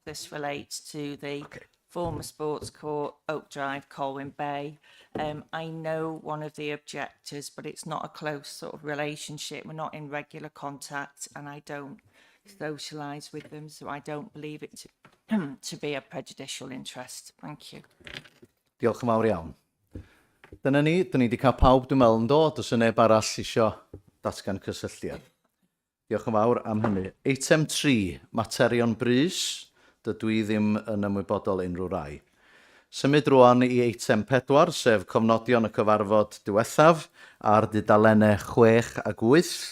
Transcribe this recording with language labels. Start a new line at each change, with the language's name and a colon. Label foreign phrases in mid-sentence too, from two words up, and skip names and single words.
English: This relates to the former sports court, Oak Drive, Colwyn Bay. I know one of the objectors, but it's not a close sort of relationship. We're not in regular contact, and I don't socialise with them, so I don't believe it to be a prejudicial interest. Thank you.
Welsh: Diolch yn fawr iawn. Dyna ni wedi cael pawb dwi'n meddwl yn dod, os yna neb arall eisiau datgan cysylltiad. Diolch yn fawr am hynny. Eitem 3, materion brys, dydw i ddim yn ymwybodol unrhyw rai. Symud rwan i eitem 4, sef cofnodion y cyfarfod diwethaf ar dudalennau 6 a 8.